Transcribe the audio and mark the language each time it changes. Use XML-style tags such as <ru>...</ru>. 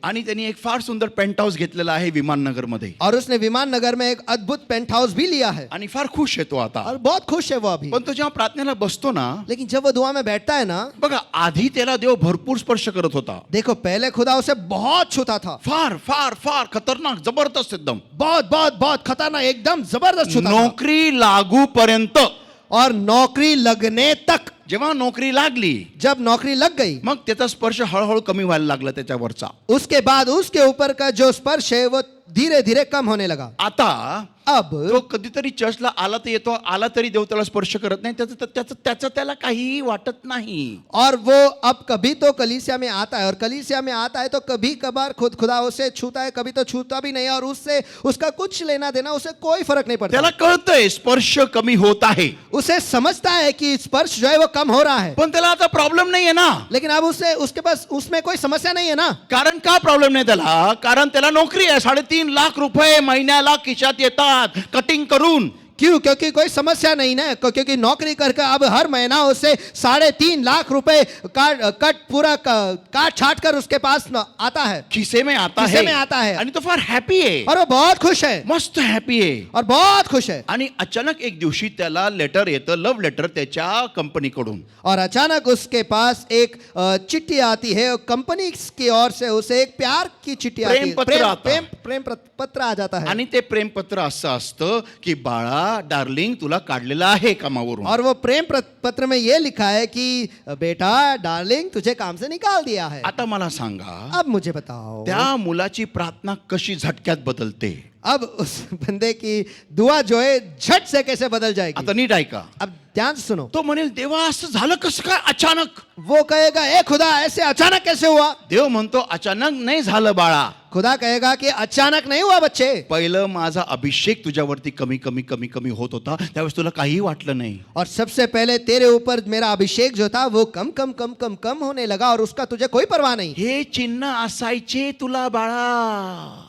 <mr>आणि त्यांनी एक फार सुंदर पेंट हाऊस घेतलेला आहे विमाननगर मध्ये.</mr> <hi>और उसने विमान नगर में एक अद्भुत पेंट हाउस भी लिया है.</hi> <mr>आणि फार खुश आहे तो आता.</mr> <hi>और बहुत खुश है वो अभी.</hi> <mr>पण तो जेव्हा प्रार्थनेला बसतो ना,</mr> <hi>लेकिन जब वो दुआ में बैठता है ना,</hi> <mr>बघा आधी त्याला देव भरपूर स्पर्श करत होता.</mr> <hi>देखो पहले खुदा उसे बहुत छूता था.</hi> <mr>फार फार फार खतरनाक जबरदस्त एकदम.</mr> <hi>बहुत बहुत बहुत खतरनाक, एकदम जबरदस्त छूता था.</hi> <mr>नोकरी लागू पर्यंत.</mr> <hi>और नौकरी लगने तक,</hi> <mr>जेव्हा नोकरी लागली,</mr> <hi>जब नौकरी लग गई,</hi> <mr>मग त्याचा स्पर्श हळूहळू कमी व्हायला लागला त्याच्यावरचा.</mr> <hi>उसके बाद उसके ऊपर का जो स्पर्श है वो धीरे धीरे कम होने लगा.</hi> <mr>आता</mr> <hi>अब</hi> <mr>तो कधीतरी चर्चला आला तर येतो, आला तरी देव त्याला स्पर्श करत नाही, त्याचं त्याला काहीही वाटत नाही.</mr> <hi>और वो अब कभी तो कलीसिया में आता है, और कलीसिया में आता है तो कभी कभार खुदा उसे छूता है, कभी तो छूता भी नहीं, और उससे उसका कुछ लेना देना, उसे कोई फर्क नहीं पड़ता.</hi> <mr>त्याला कळतंय स्पर्श कमी होत आहे,</mr> <hi>उसे समझता है कि स्पर्श जो है वो कम हो रहा है.</hi> <mr>पण त्याला आता प्रॉब्लेम नाहीये ना.</mr> <hi>लेकिन अब उसके पास उसमें कोई समस्या नहीं है ना.</hi> <mr>कारण का प्रॉब्लेम नाही त्याला? कारण त्याला नोकरी आहे. 3.5 लाख रुपये महिन्याला खिशात येतात कटिंग करून.</mr> <hi>क्यों? क्योंकि कोई समस्या नहीं ना, क्योंकि नौकरी करके अब हर महीना उसे 3.5 लाख रुपए काट छाट कर उसके पास आता है, खिसे में आता खिसे है, में आता है.</hi> <mr>आणि तो फार हॅपी आहे,</mr> <hi>और वो बहुत खुश है,</hi> <mr>मस्त हॅपी आहे.</mr> <hi>और बहुत खुश है.</hi> <mr>आणि अचानक एक दिवशी त्याला लेटर येतं, लव्ह लेटर त्याच्या कंपनीकडून.</mr> <hi>और अचानक उसके पास एक चिट्ठी आती है कंपनी की ओर से, उसे एक प्यार की चिट्ठी आती है, प्रेम पत्र आ जाता है.</hi> <mr>आणि ते प्रेमपत्र असं असतं की बाळा डार्लिंग तुला काढलेला आहे कामावरून.</mr> <hi>और वो प्रेम पत्र में ये लिखा है कि बेटा डार्लिंग तुझे काम से निकाल दिया है.</hi> <mr>आता मला सांगा,</mr> <hi>अब मुझे बताओ</hi> <mr>त्या मुलाची प्रार्थना कशी झटक्यात बदलते?</mr> <hi>अब उस बंदे की दुआ जो है झट से कैसे बदल जाएगी.</hi> <mr>आता नीट ऐका.</mr> <hi>अब ध्यान से सुनो.</hi> <mr>तो म्हणेल देवा असं झालं कसं काय अचानक?</mr> <hi>वो कहेगा ए खुदा ऐसे अचानक कैसे हुआ.</hi> <mr>देव म्हणतो अचानक नाही झालं बाळा.</mr> <hi>खुदा कहेगा कि अचानक नहीं हुआ बच्चे.</hi> <mr>पहिलं माझा अभिषेक तुझ्यावरती कमी कमी कमी कमी होत होता, त्यावेळेस तुला काही वाटलं नाही.</mr> <hi>और सबसे पहले तेरे ऊपर मेरा अभिषेक जो था वो कम कम कम कम कम होने लगा, और उसका तुझे कोई परवाह नहीं.</hi> <mr>हे चिन्ह असायचे तुला बाळा,</mr>